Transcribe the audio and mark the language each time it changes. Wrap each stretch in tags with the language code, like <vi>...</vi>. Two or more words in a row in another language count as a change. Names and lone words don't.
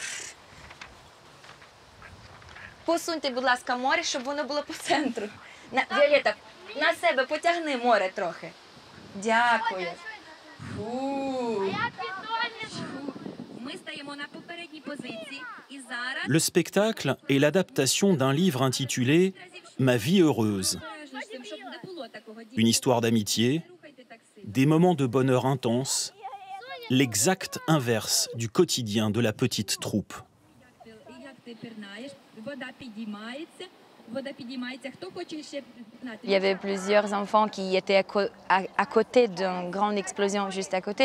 <uk>Посуньте, будь ласка, море, щоб воно було по центру. Віолетта, на себе потягни море трохи. Дякую. Фу. Ми стоїмо на попередній позиції і зараз...</uk> <fr>Le spectacle est l'adaptation d'un livre intitulé Ma vie heureuse. Une histoire d'amitié, des moments de bonheur intense, l'exact inverse du quotidien de la petite troupe. Il y avait plusieurs enfants qui étaient à côté d'une grande explosion, juste à côté.</fr>